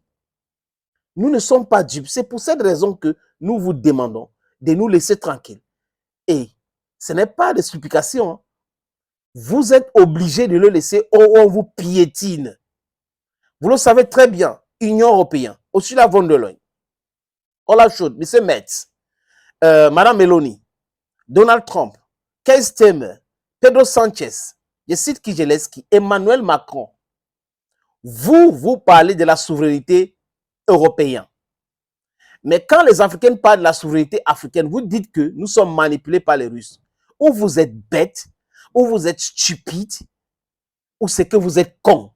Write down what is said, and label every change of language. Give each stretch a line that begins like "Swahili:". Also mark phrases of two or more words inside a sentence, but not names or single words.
French: Nous ne sommes pas dupes. C'est pour cette raison que nous vous demandons de nous laisser tranquilles. Et ce n'est pas des supplications. Vous êtes obligés de le laisser ou on vous piétine. Vous le savez très bien. Union européenne, Ursula von der Leyen, Olaf Scholz, M. Metz, Mme Meloni, Donald Trump, Keir Starmer, Pedro Sanchez, je cite Kijeleski, Emmanuel Macron. Vous parlez de la souveraineté européenne. Mais quand les Africains parlent de la souveraineté africaine, vous dites que nous sommes manipulés par les Russes. Ou vous êtes bêtes, ou vous êtes stupides, ou c'est que vous êtes cons.